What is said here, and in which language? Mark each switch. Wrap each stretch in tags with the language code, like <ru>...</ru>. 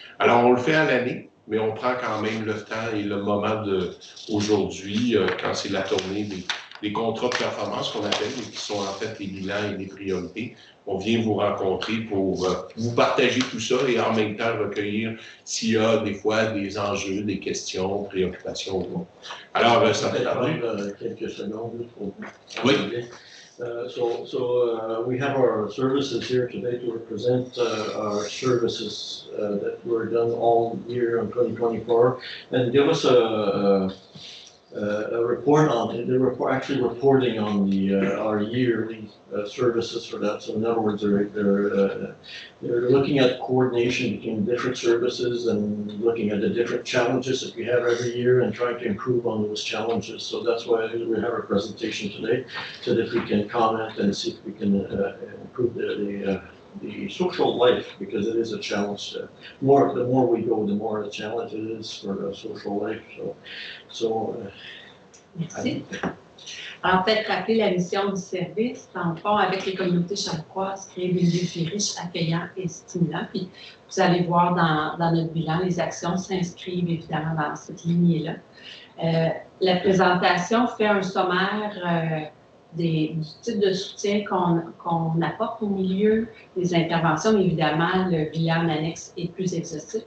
<fr>Alors, on le fait à l'année, mais on prend quand même le temps et le moment d'aujourd'hui, quand c'est la tournée des contrats de performance qu'on appelle, et qui sont en fait les bilans et les priorités. On vient vous rencontrer pour vous partager tout ça et en même temps recueillir s'il y a des fois des enjeux, des questions, préoccupations ou non. Alors, ça fait quelques secondes pour vous. Oui.</fr> <en>We have our services here today to represent our services that were done all year in 2024 and give us a report on it. They're actually reporting on our yearly services for that. So in other words, they're looking at coordination between different services and looking at the different challenges that we have every year and trying to improve on those challenges. So that's why we have our presentation today, so that we can comment and see if we can improve the social life, because it is a challenge. The more we go, the more a challenge it is for the social life.</en> <fr>Merci. Alors, peut-être rappeler la mission du service, dans le fond, avec les communautés charlevoixes, créer des défis riches, accueillants et stimulants. Puis, vous allez voir dans notre bilan, les actions s'inscrivent évidemment dans cette lignée-là. La présentation fait un sommaire du type de soutien qu'on apporte au milieu des interventions, mais évidemment, le bilan en annexe est plus exhaustif.</fr>